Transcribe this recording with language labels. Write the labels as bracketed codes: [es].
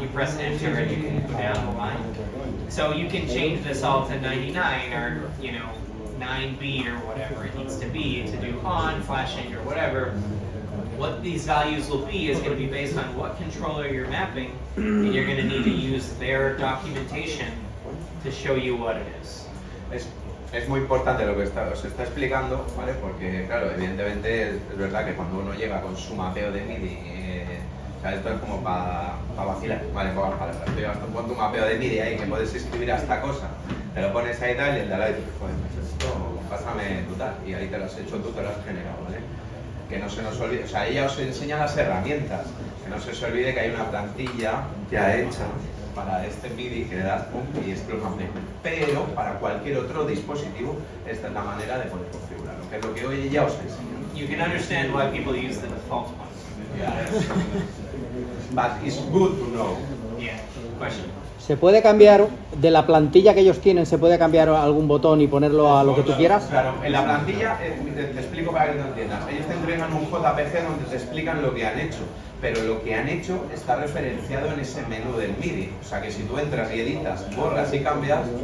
[en] You press enter and you can go down the line. So you can change this all to 99 or 90 9B or whatever it needs to be to do on, flashing, or whatever. What these values will be is going to be based on what controller you're mapping, and you're going to need to use their documentation to show you what it is. [es] Es muy importante lo que os está explicando, ¿vale? Porque, claro, evidentemente es verdad que cuando uno llega con su mapeo de MIDI, o sea, esto es como para vacilar, ¿vale? Pon tu mapeo de MIDI ahí, que puedes escribir hasta cosa, te lo pones ahí tal, y el de al lado dice, joder, pues esto, pásame tu tal, y ahí te lo has hecho tú, te lo has generado, ¿vale? Que no se nos olvide, o sea, ella os enseña las herramientas, que no se os olvide que hay una plantilla ya hecha para este MIDI que le das pum y es plus amplio. Pero para cualquier otro dispositivo, esta es la manera de poder configurarlo, que es lo que hoy ya os enseño. [en] You can understand why people use the default one. Yeah. But it's good to know. Yeah. Question. [es] ¿Se puede cambiar de la plantilla que ellos tienen, se puede cambiar algún botón y ponerlo a lo que tú quieras? Claro, en la plantilla, te explico para que lo entiendas, ellos te entregan un JPG donde te explican lo que han hecho, pero lo que han hecho está referenciado en ese menú del MIDI, o sea que si tú entras y editas, borras y cambias...